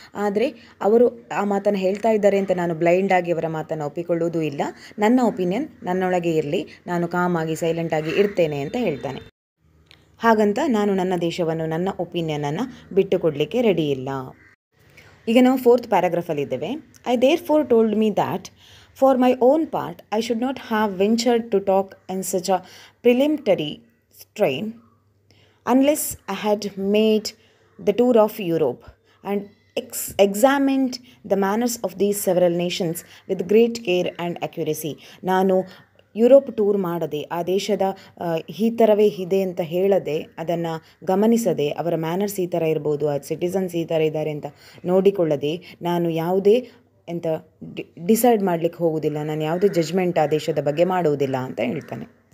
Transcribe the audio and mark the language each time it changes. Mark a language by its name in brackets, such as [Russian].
[Kannada] ಆದರೆ ಅವರು ಆ ಮಾತನ್ನು ಹೇಳ್ತಾ ಇದ್ದಾರೆ ಅಂತ ನಾನು ಬ್ಲೈಂಡಾಗಿ ಅವರ ಮಾತನ್ನು ಒಪ್ಪಿಕೊಳ್ಳೋದು ಇಲ್ಲ. ನನ್ನ ಒಪಿನಿಯನ್ ನನ್ನೊಳಗೆ ಇರಲಿ, ನಾನು ಕಾಮಾಗಿ ಸೈಲೆಂಟಾಗಿ ಇರ್ತೇನೆ ಅಂತ ಹೇಳ್ತಾನೆ. ಹಾಗಂತ ನಾನು ನನ್ನ ದೇಶವನ್ನು, ನನ್ನ ಒಪಿನಿಯನನ್ನು ಬಿಟ್ಟು ಕೊಡಲಿಕ್ಕೆ ರೆಡಿ ಇಲ್ಲ. ಈಗ ನಾವು 4th ಪ್ಯಾರಾಗ್ರಾಫಲ್ಲಿದ್ದೇವೆ. [English] I therefore told me that for my own part I should not have ventured to talk in such a preliminary strain unless I had made the tour of Europe and examined the manners of these several nations with great care and accuracy. [Kannada] ನಾನು Europe tour ಮಾಡದೆ, ಆ ದೇಶದ ಈ ಥರವೇ ಇದೆ ಅಂತ ಹೇಳದೆ, ಅದನ್ನು ಗಮನಿಸದೆ, ಅವರ ಮ್ಯಾನರ್ಸ್ ಈ ಥರ ಇರ್ಬೋದು, ಆ ಸಿಟಿಸನ್ಸ್ ಈ ಥರ ಇದ್ದಾರೆ ಅಂತ ನೋಡಿಕೊಳ್ಳದೆ ನಾನು ಯಾವುದೇ ಎಂತ ಡಿಸೈಡ್ ಮಾಡಲಿಕ್ಕೆ ಹೋಗೋದಿಲ್ಲ, ನಾನು ಯಾವುದೇ ಜಜ್ಮೆಂಟ್ ಆ ದೇಶದ ಬಗ್ಗೆ ಮಾಡುವುದಿಲ್ಲ ಅಂತ ಹೇಳ್ತಾನೆ.